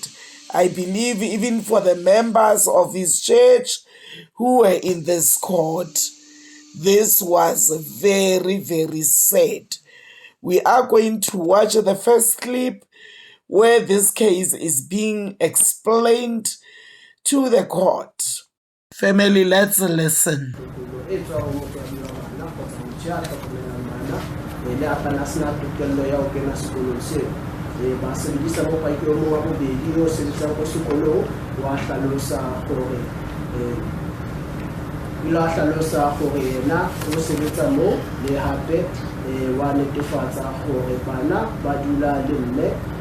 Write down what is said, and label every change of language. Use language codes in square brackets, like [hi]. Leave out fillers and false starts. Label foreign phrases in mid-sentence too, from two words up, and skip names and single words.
[en] I believe even for the members of his church who were in this court, this was very, very sad. We are going to watch the first clip where this case is being explained to the court. Family, let's listen. [tn] Ila hlalosa gore yena o sebetsa mo le hape wa netefatsa gore bana ba dula le mme